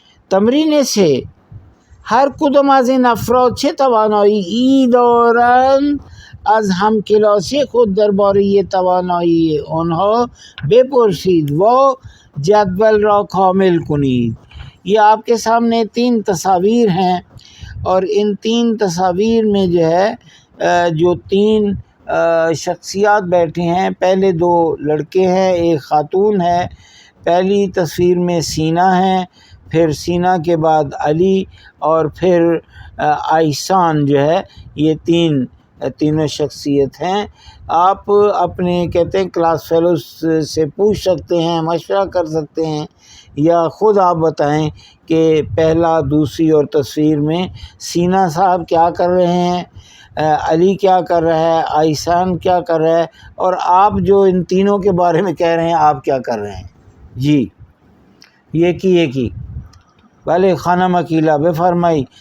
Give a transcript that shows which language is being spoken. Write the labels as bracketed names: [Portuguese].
[Persian] تمرین 3، هر کدام از این افراد چه توانایی دارند از همکلاسی خود درباره توانایی آنها بپرسید و جدول را کامل کنید. [Urdu] یہ آپ کے سامنے 3 تصاویر ہیں اور ان 3 تصاویر میں جو ہے جو 3 شخصیات بیٹھے ہیں، پہلے 2 لڑکے ہیں، ایک خاتون ہے. پہلی تصویر میں سینا ہیں، پھر سینا کے بعد علی اور پھر آئسان جو ہے. یہ تینوں شخصیت ہیں. آپ اپنے کہتے ہیں کلاس فیلوز سے پوچھ سکتے ہیں، مشورہ کر سکتے ہیں، یا خود آپ بتائیں کہ پہلا، دوسری اور تصویر میں سینا صاحب کیا کر رہے ہیں، علی کیا کر رہا ہے، آئسان کیا کر رہا ہے، اور آپ جو ان تینوں کے بارے میں کہہ رہے ہیں آپ کیا کر رہے ہیں. [Persian] جی یکی بله خانم اکیلا بفرمایید.